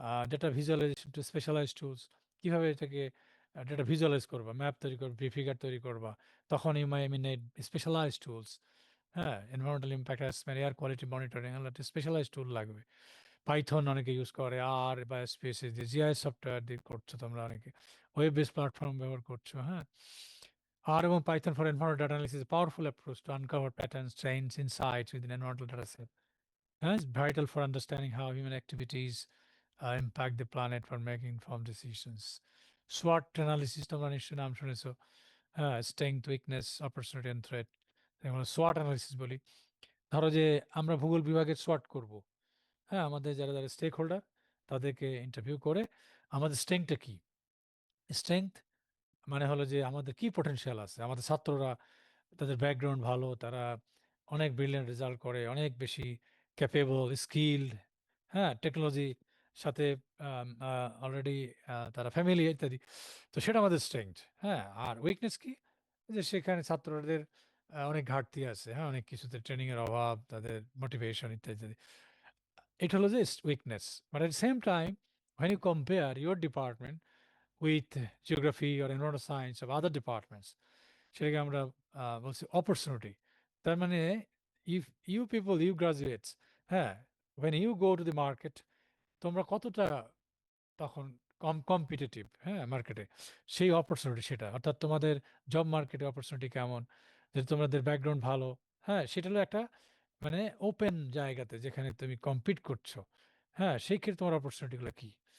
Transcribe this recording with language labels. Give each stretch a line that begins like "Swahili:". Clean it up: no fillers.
Bangla: Data visualisation two specialise tools, কীভাবে এটাকে data visualise করবা, ম্যাপ তৈরি করবা, ফিগার তৈরি করবা, তখন
English: you my need specialize tools,
Bangla: হ্যাঁ। Environmental impact assessment, air quality monitoring, এগুলো একটা স্পেশালাইজ টুল লাগবে। পাইথন অনেকে ইউজ করে, আর বা স্পেসে যে জিআইএস সফটওয়্যার দিয়ে করছো তোমরা অনেকে, ওয়েব বেস প্ল্যাটফর্ম ব্যবহার করছো, হ্যাঁ।
English: R এবং Python for environmental data analysis is a powerful approach to uncover patterns, trends, insights within environmental data set. And it's vital for understanding how human activities impact the planet for making informed decisions.
Bangla: SWOT analysis তোমরা নিশ্চয়ই নাম শুনেছো, হ্যাঁ,
English: strength, weakness, opportunity and threat।
Bangla: আমরা SWOT analysis বলি। ধরো যে আমরা ভূগোল বিভাগের SWOT করব, হ্যাঁ, আমাদের যারা যারা স্টেক হোল্ডার, তাদেরকে ইন্টারভিউ করে আমাদের স্ট্রেংথটা কি। স্ট্রেংথ মানে হলো যে আমাদের কি পোটেনশিয়াল আছে, আমাদের ছাত্ররা, তাদের ব্যাকগ্রাউন্ড ভালো, তারা অনেক ব্রিলিয়ান্ট রেজাল্ট করে, অনেক বেশি ক্যাপেবল, স্কিলড, হ্যাঁ, টেকনোলজির সাথে অলরেডি তারা ফ্যামিলি ইত্যাদি। তো সেটা আমাদের স্ট্রেংথ, হ্যাঁ। আর উইকনেস কি? যে সেখানে ছাত্রদের অনেক ঘাটতি আছে, হ্যাঁ, অনেক কিছুতে ট্রেনিংয়ের অভাব, তাদের মোটিভেশন ইত্যাদি ইত্যাদি। এটা হলো যে weakness.
English: but at same time, when you compare your department with geography or environmental science of other departments,
Bangla: সেটাকে আমরা বলছি অপরচুনিটি। তার মানে
English: if you people, you graduates,
Bangla: হ্যাঁ,
English: when you go to the market,
Bangla: তোমরা কতটা তখন কম্পিটিটিভ, হ্যাঁ, মার্কেটে, সেই অপরচুনিটি সেটা, অর্থাৎ তোমাদের জব মার্কেটে অপরচুনিটি কেমন, যে তোমাদের ব্যাকগ্রাউন্ড ভালো, হ্যাঁ, সেটা হলো একটা মানে ওপেন জায়গাতে যেখানে তুমি কম্পিট করছো, হ্যাঁ, সেই ক্ষেত্রে তোমার অপরচুনিটিগুলো কি।